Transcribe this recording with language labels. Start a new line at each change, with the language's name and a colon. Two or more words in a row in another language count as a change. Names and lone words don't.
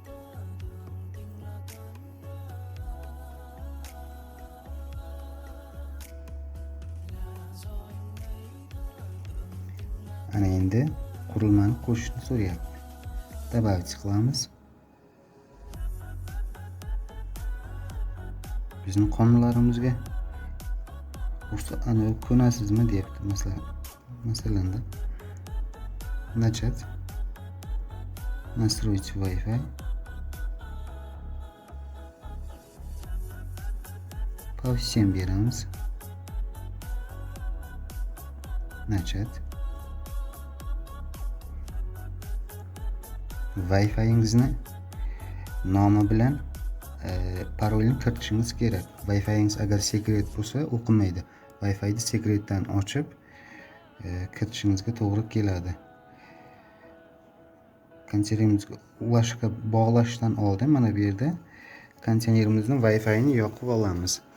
Uzbek: Ana endi qurilmani qo'shishni so'rayapti. Добавить qilamiz. Bizning qonunlarimizga ana ko'nasizmi deyapti. Masalan,
Russian: начать настроить Wi-Fi. По всем
Uzbek: beramiz.
Russian: Начать.
Uzbek: Wi-Fi'ingizni nomi bilan parolni kiritishingiz kerak. Wi-Fi'ingiz agar sekret bo'lsa o'qimaydi. Wi-Fi'ni sekretdan ochib kiritishingizga to'g'ri keladi. Konditsionerimizga ulashga bog'lashdan oldin mana bu yerda konditsionerimizni Wi-Fi'ni yoqib olamiz.